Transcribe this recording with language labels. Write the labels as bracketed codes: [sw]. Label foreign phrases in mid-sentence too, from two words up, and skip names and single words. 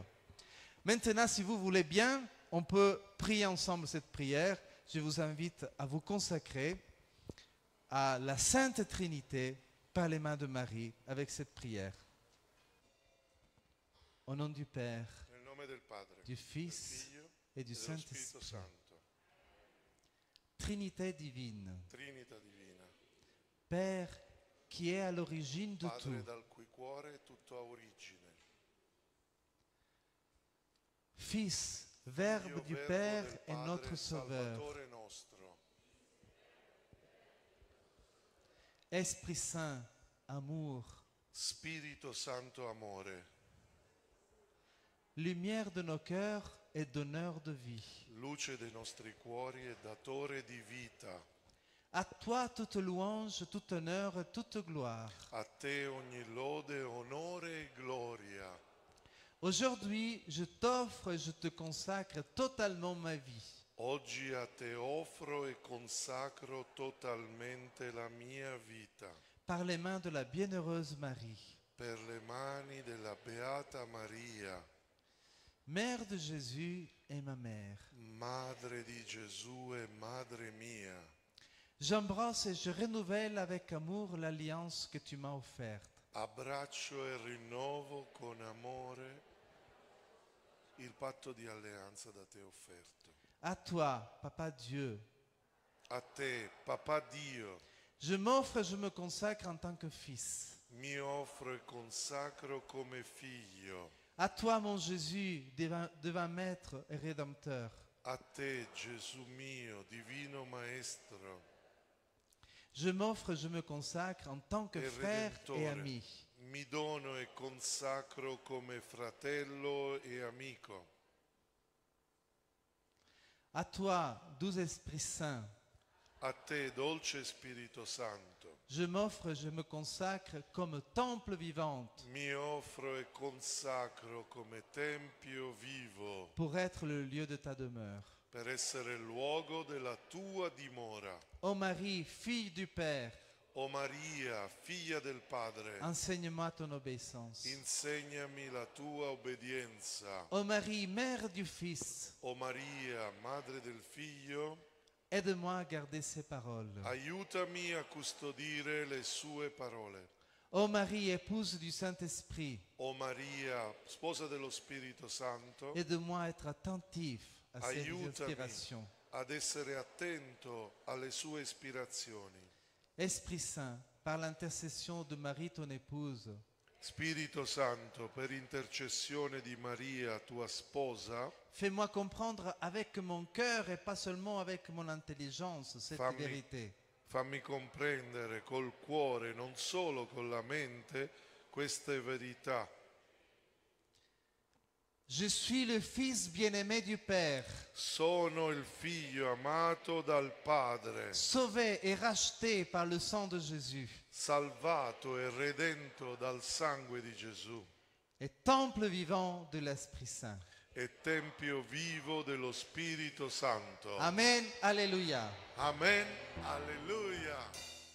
[fr] Maintenant, si vous voulez bien, on peut prier ensemble cette prière. Je vous invite à vous consacrer à la Sainte Trinité par les mains de Marie avec cette prière. Au nom du Père, [it] Nel nome del Padre, [fr] du [it] del [fr] Fils [it] Figlio [fr] et [it] e [fr] du [it] dello Spirito [fr] Saint-Esprit. [it] Santo. [fr] Trinité divine, [it] Trinità divina, [fr] Père qui est à l'origine de [it] Padre [fr] tout, [it] dal cui cuore tutto ha origine. [fr] Fils, Verbe [it] Figlio, [fr] du [it] Verbo [fr] Père [it] del [fr] et [it] Padre, [fr] notre Sauveur, [it] Salvatore nostro. [fr] Esprit Saint, amour, [it] Spirito Santo amore, [fr] lumière de nos cœurs et donneur de vie. [it] luce dei nostri cuori e datore di vita. [fr] À toi toute louange, tout honneur et toute gloire. [it] A te ogni lode, onore e gloria. [fr] Aujourd'hui, je t'offre et je te consacre totalement ma vie. [it] Oggi a te offro e consacro totalmente la mia vita. [fr] Par les mains de la bienheureuse Marie, [it] Per le mani della Beata Maria, [fr] Mère de Jésus et ma mère. [it] Madre di Gesù e Madre mia, [fr] J'embrasse et je renouvelle avec amour l'alliance que tu m'as offerte. [it] abbraccio e rinnovo con amore il patto di alleanza da te offerto. [fr] À toi, Papa Dieu, [it] A te, Papà Dio, [fr] je m'offre et je me consacre en tant que fils. [it] mi offro e consacro come figlio. [fr] À toi, mon Jésus, divin Maître et Rédempteur. [it] A te, Gesù mio, divino Maestro, [fr] Je m'offre et je me consacre en tant que [it] e [fr] frère et [it] Redentore, [fr] ami. [it] mi dono e consacro come fratello e amico. [fr] À toi, doux Esprit Saint, [it] A te, dolce Spirito Santo, [fr] je m'offre et je me consacre comme temple vivante [it] mi offro e consacro come tempio vivo [fr] pour être le lieu de ta demeure. [it] per essere il luogo della tua dimora. [fr] Ô Marie, fille du Père, [it] O Maria, figlia del Padre, [fr] enseigne-moi ton obéissance. [it] insegnami la tua obbedienza. [fr] Ô Marie, Mère du Fils, [it] O Maria, madre del Figlio, [fr] aide-moi à garder ces paroles. [it] aiutami a custodire le sue parole. [fr] Ô Marie, épouse du Saint-Esprit, [it] O Maria, sposa dello Spirito Santo, [fr] aide-moi à être attentif à ces [it] aiutami [fr] inspirations. [it] ad essere attento alle sue ispirazioni. [fr] Esprit Saint, par l'intercession de Marie, ton épouse, [it] Spirito Santo, per intercessione di Maria, tua sposa, [fr] fais-moi comprendre avec mon cœur et pas seulement avec mon intelligence cette [it] Fammi- [fr] vérité. [it] fammi comprendere col cuore, non solo con la mente, queste verità. [fr] Je suis le Fils bien-aimé du Père, [it] Sono il figlio amato dal Padre, [fr] sauvé et racheté par le sang de Jésus, [it] salvato e redento dal sangue di Gesù, [fr] et temple vivant de l'Esprit Saint. [it] e tempio vivo dello Spirito Santo. [fr] Amen, Alléluia. [it] Amen. Alleluia.